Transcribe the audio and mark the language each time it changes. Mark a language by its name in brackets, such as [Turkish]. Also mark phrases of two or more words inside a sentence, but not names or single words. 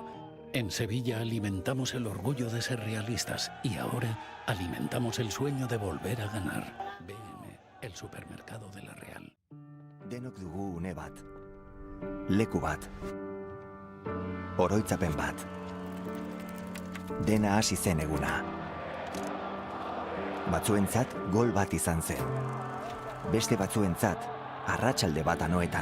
[Spanish] En Sevilla alimentamos el orgullo de ser realistas y ahora alimentamos el sueño de volver a ganar. BM, el supermercado de la Real. [Basque] Denok dugu une bat, leku bat, oroitzapen bat. Dena hasi zen eguna. Batzuentzat gol bat izan zen. Beste batzuentzat arratsalde bat anoetan.